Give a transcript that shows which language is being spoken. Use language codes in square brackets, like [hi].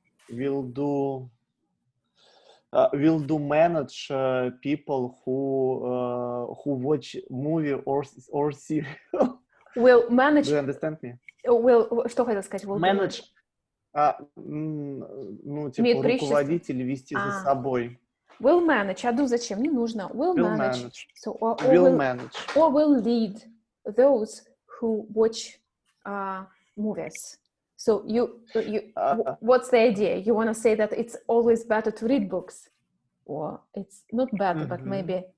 [en] will do manage people who watch movie or serial. Will manage. Do you understand me? Will, [ru] что хотел сказать? [en] Will Manage. [ru] Ну, типа, руководить или вести за собой. [en] Will manage. [ru] А [en] do [ru] зачем? Не нужно. [en] Will manage. So, or will manage. Or will lead those who watch movies. So what's the idea? You want to say that it's always better to read books, or it's not better, but maybe.